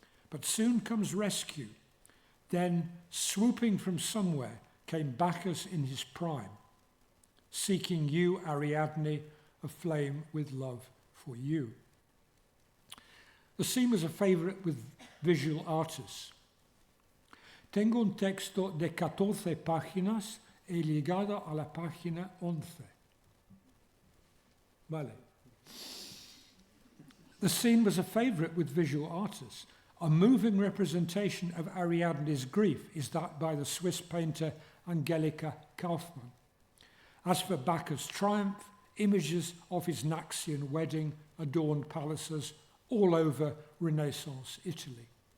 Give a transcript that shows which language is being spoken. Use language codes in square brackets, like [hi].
[en] But soon comes rescue. Then, swooping from somewhere, came Bacchus in his prime, seeking you, Ariadne, aflame with love for you. The scene was a favorite with visual artists. [es] Tengo un texto de 14 páginas y ligado a la página 11. Vale. [en] The scene was a favorite with visual artists. A moving representation of Ariadne's grief is that by the Swiss painter Angelika Kaufmann. As for Bacchus' triumph, images of his Naxian wedding adorned palaces all over Renaissance Italy.